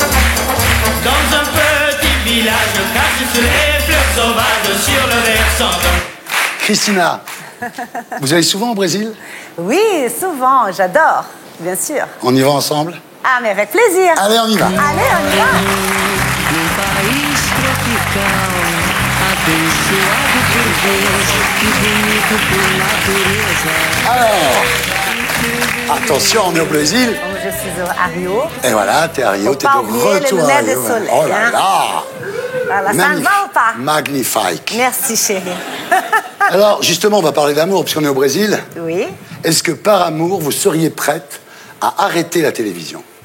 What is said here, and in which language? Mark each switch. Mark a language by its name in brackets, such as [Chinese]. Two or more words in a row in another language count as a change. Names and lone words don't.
[French] Dans un petit village caché sous les fleurs sauvages sur le versant. Christina, vous allez souvent au Brésil? Oui, souvent, j'adore, bien sûr. On y va ensemble? Ah, mais avec plaisir. Allez, on y va. Allez, on y va. [Portuguese] Num país tropical, abençoado por Deus e bonito por natureza. [French] Alors, attention, on est au Brésil. Donc, je suis à Rio. Et voilà, t'es à Rio, Faut t'es pas de oublier les retour à lunettes de Rio. soleil, Oh là hein. là! Voilà, ça ne va ou pas? Magnifique. Merci, chérie. Alors, justement, on va parler d'amour, puisqu'on est au Brésil. Oui. Est-ce que par amour, vous seriez prête à arrêter la télévision?